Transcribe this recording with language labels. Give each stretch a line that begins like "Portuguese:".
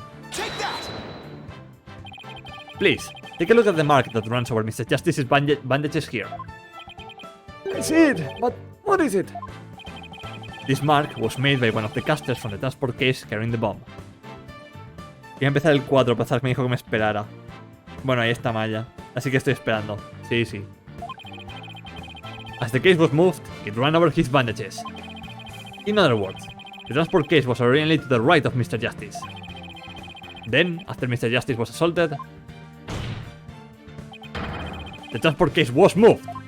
English: Take that! Please, take a look at the mark that runs over Mr. Justice's bandages here. I see it, but what is it? This mark was made by one of the casters from the transport case carrying the bomb.
Spanish: Iba a empezar el 4, pero Zach me dijo que me esperara. Bueno, ahí está Maya, así que estoy esperando. Sí, sí.
English: As the case was moved, it ran over his bandages. In other words, the transport case was originally to the right of Mr. Justice. Then, after Mr. Justice was assaulted, the transport case was moved.